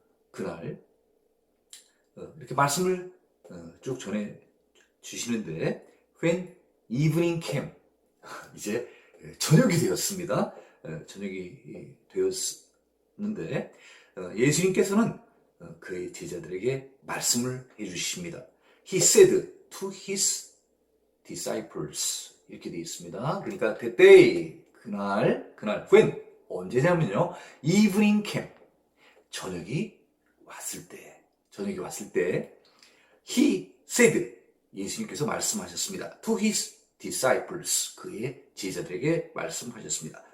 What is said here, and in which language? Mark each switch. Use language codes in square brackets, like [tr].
[ko] 그날 이렇게 말씀을 쭉 전해 주시는데, [en] when evening came, [ko] 이제 저녁이 되었습니다. 저녁이 되었는데 예수님께서는 그의 제자들에게 말씀을 해주십니다. [en] He said to his disciples, [ko] 이렇게 되어 있습니다. 그러니까 [en] that day, [ko] 그날 [en] when, [ko] 언제냐면요, [en] evening came, [ko] 저녁이 왔을 때 [en] he said, [ko] 예수님께서 말씀하셨습니다. [en] to his disciples, [ko] 그의 제자들에게 말씀하셨습니다.